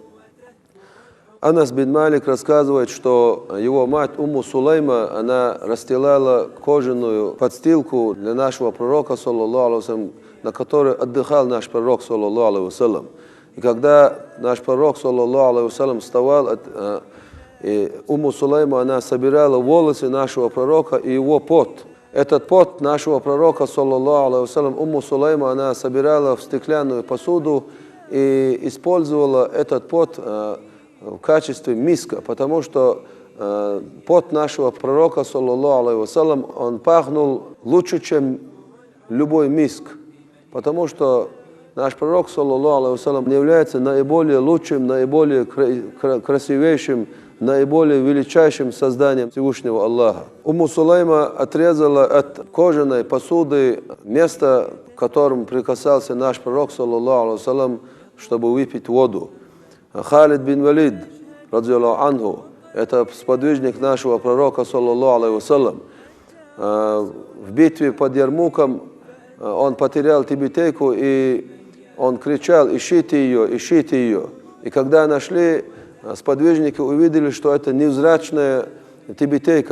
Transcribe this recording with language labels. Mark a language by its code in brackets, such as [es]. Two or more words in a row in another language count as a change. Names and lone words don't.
[ru] Анас бин Малик рассказывает, что его мать Умму Сулейма, она расстилала кожаную подстилку для нашего пророка, [ar] صلى الله عليه وسلم, [ru] на которой отдыхал наш пророк, [ar] صلى الله عليه وسلم. [ru] И когда наш пророк, [ar] صلى الله عليه وسلم, [ru] вставал, и Умму Сулейма, она собирала волосы нашего пророка и его пот. Этот пот нашего пророка, [ar] صلى الله عليه وسلم, [ru] Умму Сулейма, она собирала в стеклянную посуду и использовала этот пот в качестве миска, потому что пот нашего пророка, [ar] صلى الله عليه وسلم, [ru] он пахнул лучше, чем любой миск, потому что наш пророк, [ar] صلى الله عليه وسلم, [ru] является наиболее лучшим, наиболее красивейшим, наиболее величайшим созданием Всевышнего Аллаха. Умму Сулейма отрезала от кожаной посуды место, к которому прикасался наш пророк, [ar] صلى الله عليه وسلم, [ru] чтобы выпить воду. Халид бин Валид, [ar] رضي الله عنه, [ru] это сподвижник нашего пророка, [ar] صلى الله عليه وسلم. [ru] В битве под Ярмуком он потерял тибетейку, и он кричал: ищите ее, ищите ее. И когда нашли, сподвижники увидели, что это невзрачная тибетейка.